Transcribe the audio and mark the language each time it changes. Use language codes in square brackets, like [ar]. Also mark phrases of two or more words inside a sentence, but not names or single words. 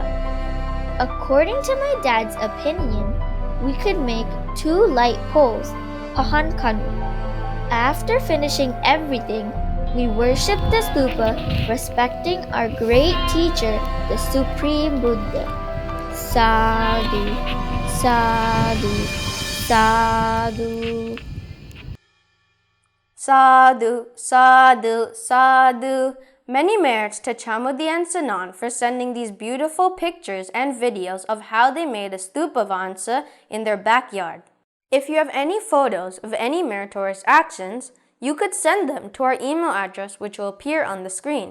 [en] According to my dad's opinion, we could make 2 light poles, [si] Pahan Kanu. [en] After finishing everything, we worshipped the stupa, respecting our great teacher, the Supreme Buddha. [pi] Sadhu, sadhu, sadhu. Sadhu, sadhu, sadhu. [en] Many merits to Chamudi and Sanan for sending these beautiful pictures and videos of how they made a stupa vansa in their backyard. If you have any photos of any meritorious actions, you could send them to our email address which will appear on the screen.